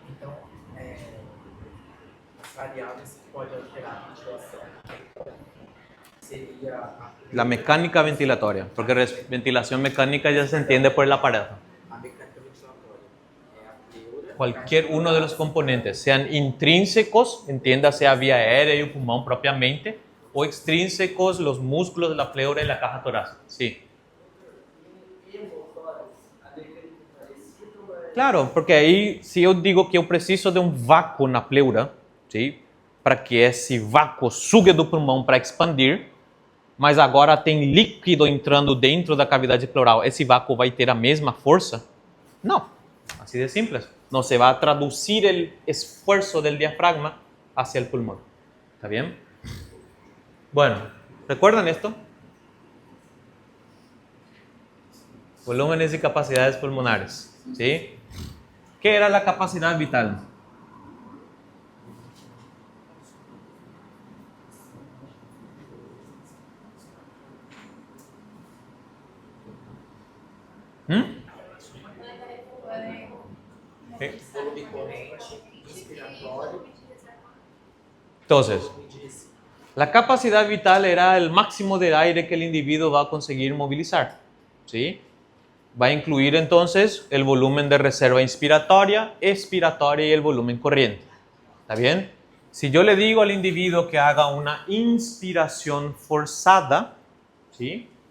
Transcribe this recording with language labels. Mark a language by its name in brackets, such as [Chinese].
[Portuguese] Então, as variáveis que podem alterar a ventilação seria [Spanish] La mecánica ventilatoria, porque ventilación mecánica ya se entiende por el aparato. [Portuguese] a mecânica ventilatória. É a pleura. [Spanish] Cualquier uno de los componentes, sean intrínsecos, entiéndase a vía aérea y el pulmón propiamente, o extrínsecos, los músculos de la pleura y la caja torácica. Sí. [Portuguese] Claro, porque aí, se eu digo que eu preciso de um vácuo na pleura, sim? Para que esse vácuo suga do pulmão para expandir, mas agora tem líquido entrando dentro da cavidade pleural, esse vácuo vai ter a mesma força? Não, assim de simples. Não se vai traduzir o esforço do diafragma [Spanish] hacia [Portuguese] o pulmão. [Spanish] ¿Está bien? Bueno, ¿recuerdan esto? Volúmenes y capacidades pulmonares, ¿sí? ¿Qué era la capacidad vital? ¿Sí? [Portuguese] Volume corrente, inspiratório [Spanish] Entonces, [Portuguese] e de resíduo. [Spanish] la capacidad vital era el máximo de aire que el individuo va a conseguir movilizar, ¿sí? Va a incluir entonces el volumen de reserva inspiratoria, expiratoria y el volumen corriente. ¿Está bien? Si yo le digo al individuo que haga una inspiración forzada, ¿sí?